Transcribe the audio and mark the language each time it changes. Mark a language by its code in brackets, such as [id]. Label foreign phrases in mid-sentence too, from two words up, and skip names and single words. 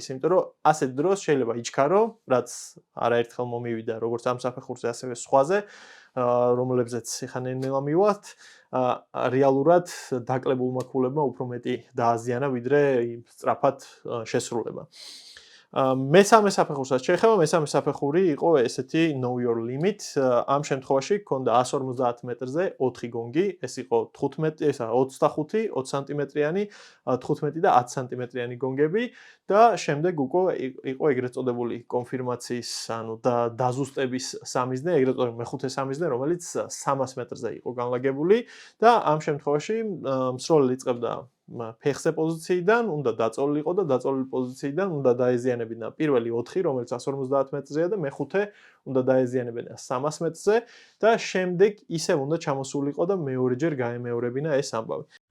[ka] იმიტომ რომ ასეთ დროს შეიძლება იჩქარო, რაც არაერთხელ მომივიდა, როგორც ამ საფეხურზე, ასევე სხვაზე, რომლებზეც ხან ნელა მივართ, რეალურად დაკლებულმა ქულებმა უფრო მეტი დააზიანა, ვიდრე სწრაფად შესრულება. მესამე საფეხურსაც შეეხება, მესამე საფეხური იყო ესეთი [en] know your limit. [ka] ამ შემთხვევაში გქონდა 150 მეტრზე 4 გონგი, ეს იყო 25, ესა 25, 20 სანტიმეტრიანი, 15 და 10 სანტიმეტრიანი გონგები და შემდეგ უკვე იყო ეგრეთ წოდებული კონფირმაციის, ანუ დაზუსტების სამიზნე, ეგრეთ წოდებული მეხუთე სამიზნე, რომელიც 300 მეტრზე იყო განლაგებული და ამ შემთხვევაში მსროლელი იწყებდა ფეხზე პოზიციიდან, უნდა დაწოლილიყო და დაწოლილი პოზიციიდან უნდა დაეზიანებინა პირველი 4, რომელიც 150 მეტრზეა და მეხუთე უნდა დაეზიანებინა 300 მეტრზე და შემდეგ ისევ უნდა ჩამოსულიყო და მეორეჯერ გაემეორებინა ეს ამბავი.